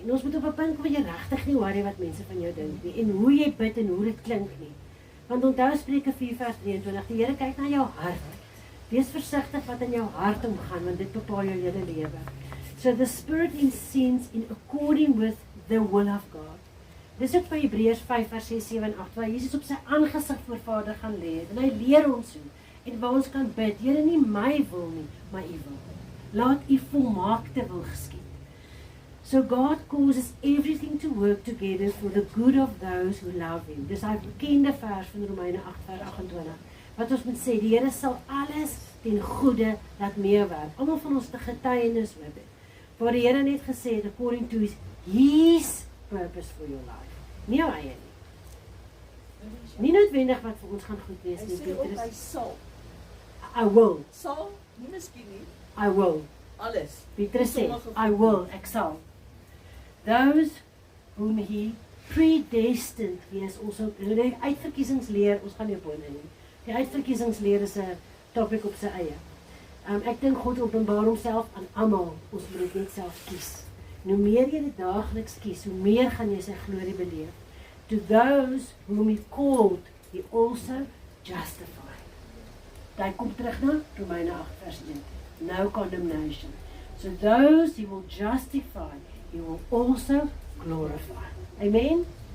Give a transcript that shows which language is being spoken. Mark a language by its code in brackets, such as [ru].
[af] En ons moet op 'n punt kom waar jy regtig nie worry wat mense van jou dink nie. En hoe jy bid en hoe dit klink nie. Want onthou Spreuke 4:23, die Here kyk na jou hart. Wees versigtig wat in jou hart omgaan, want dit bepaal jou hele lewe. [en] So the Spirit intercedes in according with the will of God. [af] Dis ook by Hebreërs 5:6-7-8, waar Jesus op sy aangesig voor Vader gaan lê het. En hy leer ons hoe. En waar ons kan bid, Here, nie my wil nie, maar u wil. Laat u volmaakte wil geskied. [en] So God causes everything to work together for the good of those who love him. [af] Dis hy bekende vers van Romeine 8:28. Wat ons moet sê, die Here sal alles ten goeie laat meewerk. Almal van ons te getuienis oor dit. Waar die Here net gesê het, [en] according to his purpose for your life. [af] Nie jou eie nie. Nie noodwendig wat vir ons gaan goed wees nie. Hy sê ook hy sal. [en] I will. [af] Sal, nie miskien nie. [en] I will. [af] Alles. Petrus sê, [en] I will, [af] ek sal. [en] Those whom he predestined, he is also, [af] die uitverkiesingsleer, ons gaan nie op hom in nie. Die uitverkiesingsleer is 'n topic op sy eie. Ek dink God openbaar homself aan almal, ons moet dit net self kies. En hoe meer jy dit daagliks kies, hoe meer gaan jy sy glorie beleef. [en] To those whom he called, he also justified. [af] Hy kom terug na Romeine 8 vers 1. [en] No condemnation. So those he will justify, he will also glorify. Amen?